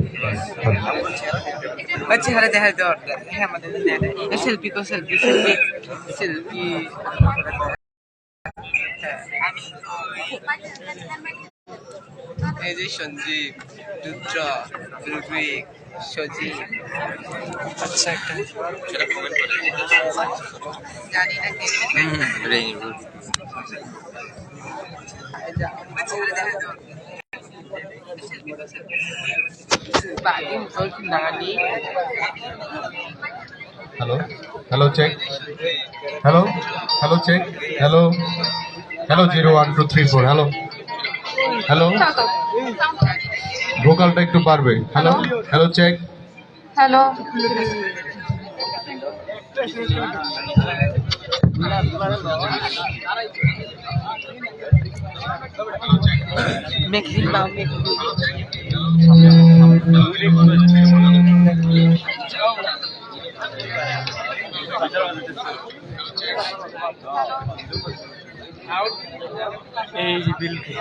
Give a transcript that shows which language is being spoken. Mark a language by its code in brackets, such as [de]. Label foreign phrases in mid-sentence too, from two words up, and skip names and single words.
[bn] চেহারা দেখার দরকার হ্যাঁ আমাদের সেলফি তো সেলফি সেলফি সেলফি এই যে সঞ্জীব রুদ্র ঋগ্বিক সজীব আচ্ছা একটা সেটা কমেন্ট করে জানি না কে রেইনি বাদিম তোর নানি [en] Hello, check. Hello, check. Hello, 0 1 2 3 4. Hello. [bn] ভোকালটা একটু পারবে. [en] Hello, check. [bn] হ্যালো মেঘলিন বা মেঘলিন এই যে বিল